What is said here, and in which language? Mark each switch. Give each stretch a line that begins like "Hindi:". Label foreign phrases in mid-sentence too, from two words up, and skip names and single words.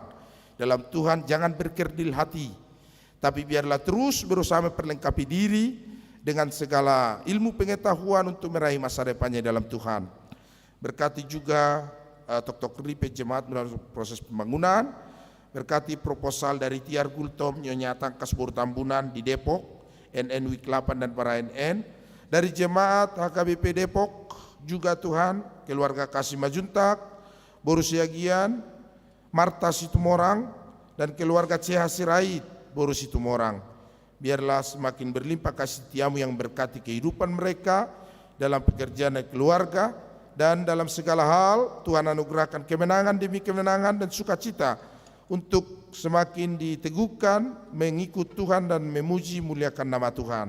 Indonesian: Dalam Tuhan jangan berkerdil hati, tapi biarlah terus berusaha memperlengkapi diri dengan segala ilmu pengetahuan untuk meraih masa depannya dalam Tuhan. Berkati juga Tok-Tok Ripe Jemaat melalui proses pembangunan. Berkati proposal dari Tiar Gultom Nyonya Tangkas Boru Tambunan di Depok, NN Wik 8 dan para NN. Dari jemaat HKBP Depok juga Tuhan, keluarga Kasih Majuntak, Boru Siagian, Marta Situmorang, dan keluarga CH Sirait, Boru Situmorang. Biarlah semakin berlimpah kasih setiamu yang berkati kehidupan mereka dalam pekerjaan dan keluarga, dan dalam segala hal Tuhan anugerahkan kemenangan demi kemenangan dan sukacita untuk semakin diteguhkan mengikut Tuhan dan memuji muliakan nama Tuhan.